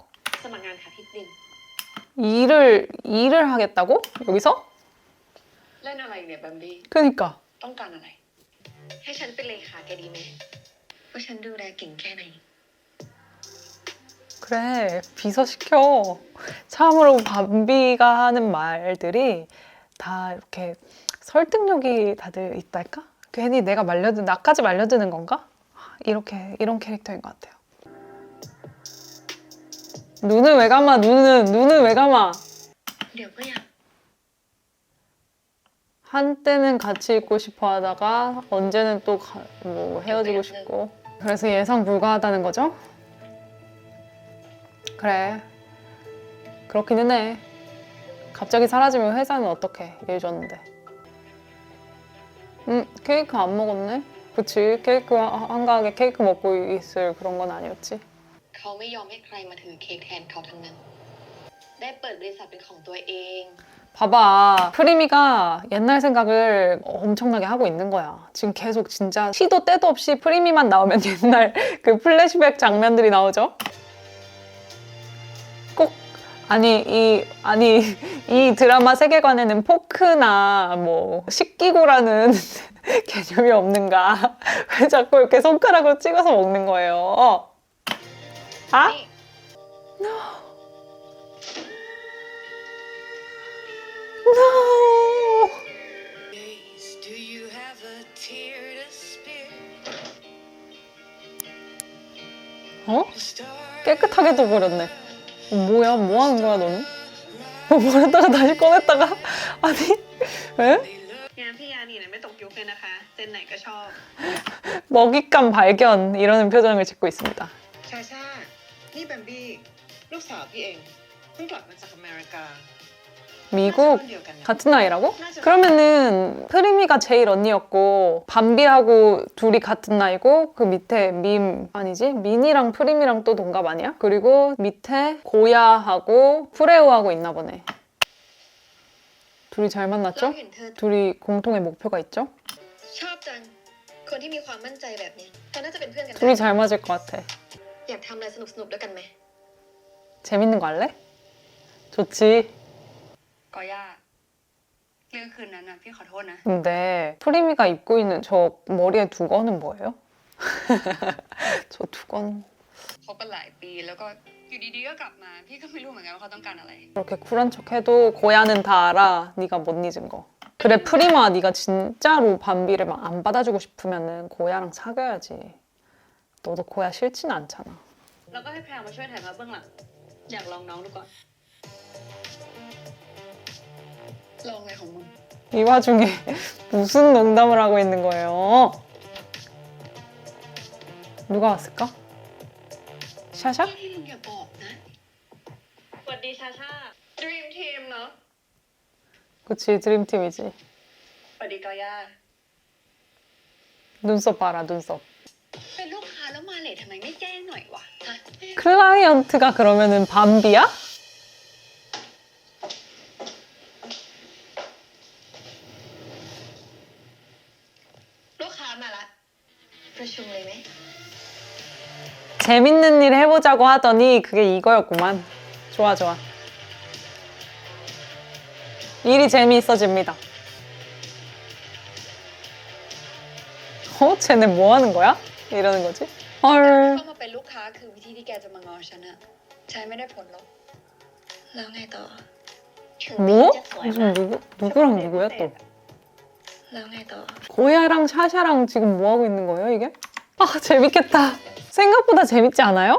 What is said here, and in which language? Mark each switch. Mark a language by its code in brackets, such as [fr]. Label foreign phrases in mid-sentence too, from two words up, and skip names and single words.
[th] สมัครงานค่ะพี่ปิ่น [ko] 일을 하겠다고? 여기서? [th] เล่นอะไรเนี่ยแบมบี้ [ko] 그니까 [th] ต้องการอะไร ให้ฉันเป็นเลขาแกดีไหมว่าฉันดูแลเก่งแค่ไหน [ko] 그래 비서 시켜. 참으로 밤비가 하는 말들이 다 이렇게 설득력이 다들 있달까? 괜히 내가 나까지 말려드는 건가? 이런 캐릭터인 것 같아요. 눈을 왜 감아? 눈을 왜 감아? [th] เดี๋ยวก็อยาก [ko] 한때는 같이 있고 싶어 하다가 언제는 또 뭐 헤어지고 싶고. 그래서 예상 불가하다는 거죠? 그래. 그렇기는 해. 갑자기 사라지면 회사는 어떡해. 일 줬는데. 케이크 안 먹었네? 그치. 케이크 한가하게 케이크 먹고 있을 그런 건 아니었지. [th] เขาไม่ยอมให้ใครมาถือเค้กแทนเขาทั้งนั้น ได้เปิดบริษัทเป็นของตัวเอง [ko] 봐봐. 프리미가 옛날 생각을 엄청나게 하고 있는 거야. 지금 계속 진짜 시도 때도 없이 프리미만 나오면 옛날 그 플래시백 장면들이 나오죠? 꼭 이 드라마 세계관에는 포크나 뭐 식기구라는 개념이 없는가? 왜 자꾸 이렇게 손가락으로 찍어서 먹는 거예요? 아? [th] นี่ [en] No! Do you have a tear to spare? [ko] 어? 깨끗하게 둬버렸네. 뭐야? 뭐 하는 거야, 너는? 뭐 버렸다가 다시 꺼냈다가? 아니, 왜? [th] งานพี่ยานี่เนี่ยไม่ตกยุคเลยนะคะ เจนไหนก็ชอบ [ko] 먹잇감 발견 이러는 표정을 짓고 있습니다. [th] ชาชา นี่แบมบี้ ลูกสาวพี่เอง เพิ่งกลับมาจากอเมริกา [ko] 미국 [th] รุ่นเดียวกันนะ [ko] 같은 나이라고? 그러면은 프리미가 제일 언니였고 밤비하고 둘이 같은 나이고 그 밑에 민이랑 프리미랑 또 동갑 아니야? 그리고 밑에 고야하고 프레우하고 있나 보네. 둘이 잘 [th] เรา [ko] 만났죠? [th] เห็นเธอ [ko] 둘이 공통의 목표가 있죠? [th] ชอบจัง คนที่มีความมั่นใจแบบเนี้ยเขาน่าจะเป็นเพื่อนกันได้ [ko] 둘이 잘 맞을 것 같아. [th] อยากทำอะไรสนุกๆด้วยกันไหม [ko] 재밌는 거 할래? 좋지. [th] ก็ย่าเรื่องคืนนั้นนะพี่ขอโทษนะ [ko] 근데 프리미가 입고 있는 저 머리에 두건은 뭐예요? 저 두건 [th] คบกันหลายปีแล้วก็อยู่ดีๆก็กลับมา พี่ก็ไม่รู้เหมือนกันว่าเขาต้องการอะไร [ko] 그렇게 쿨한 척해도 고야는 다 알아. 네가 못 잊은 거. 그래 프리마 네가 진짜로 밤비를 막 안 받아주고 싶으면은 고야랑 사귀어야지. 너도 고야 싫진 않잖아. [th] แล้วก็ให้แพรมาช่วยถ่ายภาพเบื้องหลัง อยากลองน้องดูก่อน ลองอะไรของมึง [ko] 이 와중에 무슨 농담을 하고 있는 거예요? 누가 왔을까? 샤샤? [th] ที่มึงอย่าบอกนะ สวัสดีชาชา [en] Dream Team [th] เนาะ [ko] 그치, 드림팀이지. [th] สวัสดีกอย่า [ko] 눈썹 봐라, 눈썹. [th] เป็นลูกค้าแล้วมาเลททำไมไม่แจ้งหน่อยวะฮะ [ko] 클라이언트가 그러면은 밤비야? [th] ลูกค้ามาละ ประชุมเลยไหม [ko] 재밌는 일 해보자고 하더니 그게 이거였구만. 좋아, 좋아. 일이 재미있어집니다. 쟤네 뭐 하는 거야? 이러는 거지? 헐. [th] เข้ามาเป็นลูกค้าคือวิธีที่แกจะมางอฉันอะใช้ไม่ได้ผลหรอก แล้วไงต่อ [ko] 뭐? 무슨 누구랑 누구야 또? [th] แล้วไงต่อ [ko] 고야랑 샤샤랑 지금 뭐 하고 있는 거예요, 이게? 아, 재밌겠다. 생각보다 재밌지 않아요?